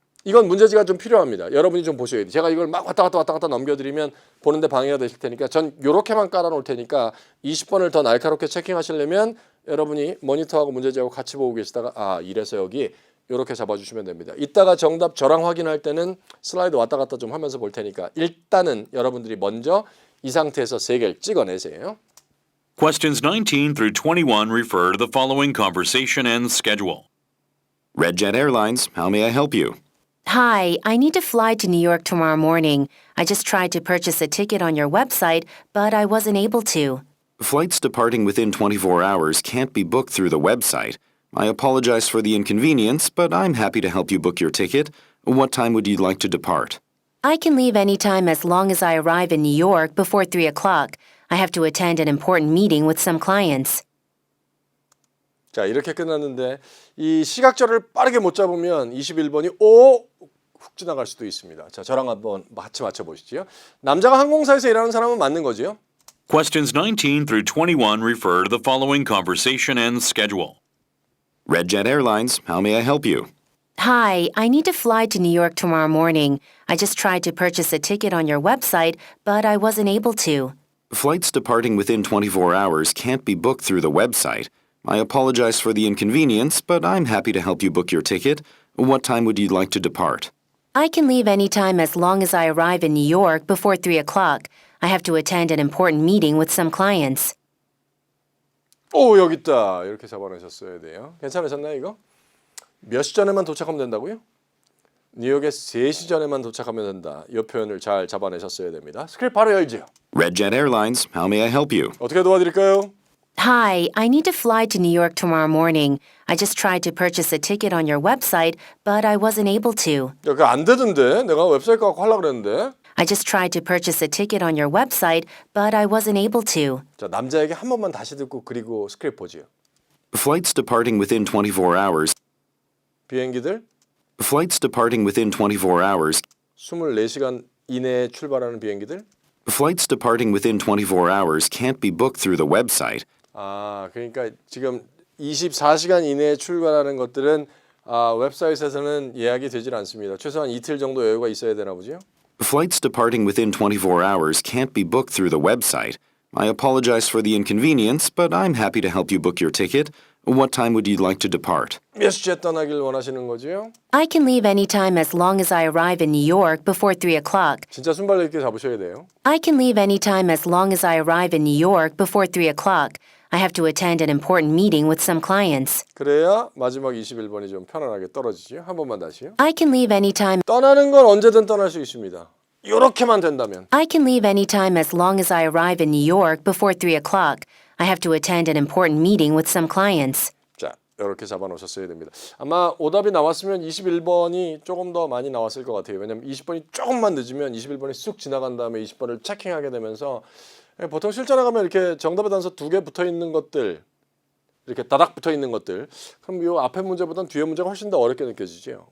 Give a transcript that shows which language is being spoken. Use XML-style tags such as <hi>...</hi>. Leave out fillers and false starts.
<ko>이건 문제지가 좀 필요합니다. 여러분이 좀 보셔야 돼요. 제가 이걸 막 왔다 갔다 넘겨드리면 보는데 방해가 되실 테니까 전 요렇게만 깔아놓을 테니까 20번을 더 날카롭게 체킹하시려면 여러분이 모니터하고 문제지하고 같이 보고 계시다가 아 이래서 여기 요렇게 잡아주시면 됩니다. 이따가 정답 저랑 확인할 때는 슬라이드 왔다 갔다 좀 하면서 볼 테니까 일단은 여러분들이 먼저 이 상태에서 3개를 찍어내세요.</ko> <en>Questions 19 through 21 refer to the following conversation and schedule. Redjet Airlines, how may I help you? Hi, I need to fly to New York tomorrow morning. I just tried to purchase a ticket on your website, but I wasn't able to. Flights departing within 24 hours can't be booked through the website. I apologize for the inconvenience, but I'm happy to help you book your ticket. What time would you like to depart? I can leave anytime as long as I arrive in New York before 3 o'clock. I have to attend an important meeting with some clients.</en> <ko>자 이렇게 끝났는데 이 시각절을 빠르게 못 잡으면 21번이 훅 지나갈 수도 있습니다. 자 저랑 한번 같이 맞춰보시죠. 남자가 항공사에서 일하는 사람은 맞는 거지요?</ko> <en>Questions 19 through 21 refer to the following conversation and schedule. Redjet Airlines, how may I help you? Hi, I need to fly to New York tomorrow morning. I just tried to purchase a ticket on your website, but I wasn't able to. Flights departing within 24 hours can't be booked through the website. I apologize for the inconvenience, but I'm happy to help you book your ticket. What time would you like to depart? I can leave anytime as long as I arrive in New York before 3 o'clock. I have to attend an important meeting with some clients.</en> <ko>오 여기 있다 이렇게 잡아내셨어야 돼요. 괜찮으셨나요 이거? 몇 시 전에만 도착하면 된다고요? 뉴욕에 3시 전에만 도착하면 된다. 이 표현을 잘 잡아내셨어야 됩니다. 스크립트 바로 열죠.</ko> <en>Redjet Airlines, how may I help you?</en> <ko>어떻게 도와드릴까요?</ko> <en>Hi, I need to fly to New York tomorrow morning. I just tried to purchase a ticket on your website, but I wasn't able to.</en> <ko>야, 그거 안 되던데 내가 웹사이트 갖고 하려고 그랬는데.</ko> <en>I just tried to purchase a ticket on your website, but I wasn't able to.</en> <ko>자 남자에게 한 번만 다시 듣고 그리고 스크립트 보지요.</ko> <en>Flights departing within 24 hours.</en> <ko>비행기들</ko> <en>Flights departing within 24 hours.</en> <ko>24시간 이내에 출발하는 비행기들.</ko> <en>Flights departing within 24 hours can't be booked through the website.</en> <ko>아 그러니까 지금 24시간 이내에 출발하는 것들은 웹사이트에서는 예약이 되질 않습니다. 최소한 이틀 정도 여유가 있어야 되나 보죠.</ko> <en>Flights departing within 24 hours can't be booked through the website. I apologize for the inconvenience, but I'm happy to help you book your ticket. What time would you like to depart?</en> <ko>몇 시에 떠나길 원하시는 거지요?</ko> <en>I can leave anytime as long as I arrive in New York before 3 o'clock.</en> <ko>진짜 순발력 있게 잡으셔야 돼요.</ko> <en>I can leave anytime as long as I arrive in New York before 3 o'clock. I have to attend an important meeting with some clients.</en> <ko>그래야 마지막 21번이 좀 편안하게 떨어지죠. 한 번만 다시요.</ko> <en>I can leave anytime.</en> <ko>떠나는 건 언제든 떠날 수 있습니다. 이렇게만 된다면.</ko> <en>I can leave anytime as long as I arrive in New York before 3 o'clock. I have to attend an important meeting with some clients.</en> <ko>자, 이렇게 잡아놓으셨어야 됩니다. 아마 오답이 나왔으면 21번이 조금 더 많이 나왔을 것 같아요. 왜냐하면 20번이 조금만 늦으면 21번이 쑥 지나간 다음에 20번을 체킹하게 되면서 보통 실전에 가면 이렇게 정답의 단서 2개 붙어 있는 것들 이렇게 다닥 붙어 있는 것들 그럼 이 앞에 문제보다는 뒤에 문제가 훨씬 더 어렵게 느껴지죠.</ko>